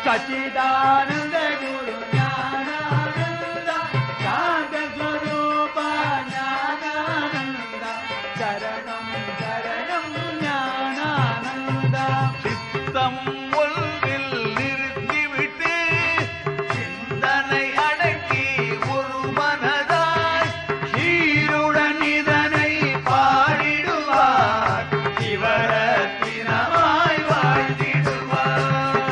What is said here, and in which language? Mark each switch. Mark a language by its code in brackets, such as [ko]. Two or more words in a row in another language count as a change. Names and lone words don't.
[sa] सच्चिदानंद गुरु ज्ञानानंद शांत स्वरूप ज्ञानानंद शरणं शरणं ज्ञानानंद [ta] சித்தம் ஒன்றில் நிறுத்திவிட்டு சிந்தனை அடக்கி ஒரு மனதாய் சீருடன் இதனை பாடிடுவார் சிவரத்தினமாய் வாழ்ந்திடுவார்.